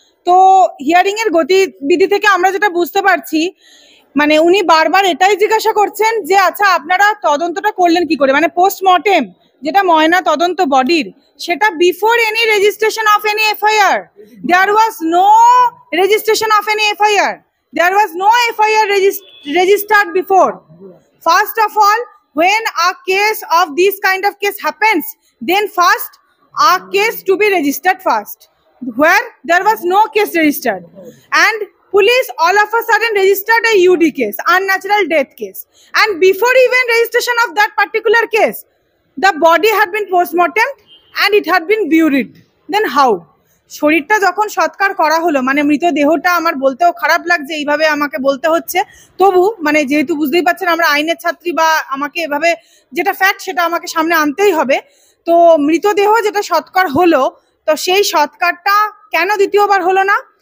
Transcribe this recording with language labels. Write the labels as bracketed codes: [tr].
[bn] তো হিয়ারিং এর গতিবিধি থেকে আমরা যেটা বুঝতে পারছি, মানে উনি বারবার এটাই জিজ্ঞাসা করছেন যে আচ্ছা আপনারা তদন্তটা করলেন কি করে, মানে পোস্টমর্টেম যেটা ময়না তদন্ত বডির, সেটা [en] Before any registration of any FIR. There was no registration of any FIR, there was no FIR registered before. First of all, when a case of this kind of case happens, then first a case to be registered first, where there was no case registered, and police all of a sudden registered a UD case, unnatural death case, and before even registration of that particular case, the body had been postmortem and it had been buried. Then how? [bn] শরীরটা যখন সৎকার করা হলো, মানে মৃতদেহটা, আমার বলতেও খারাপ লাগছে এইভাবে আমাকে বলতে হচ্ছে, তবু মানে যেহেতু বুঝতেই পারছেন আমরা আইনের ছাত্রী, বা আমাকে এভাবে যেটা ফ্যাক্ট সেটা আমাকে সামনে আনতেই হবে। তো মৃতদেহ যেটা সৎকার হলো, তো সেই সৎকারটা কেন দ্বিতীয়বার হলো না?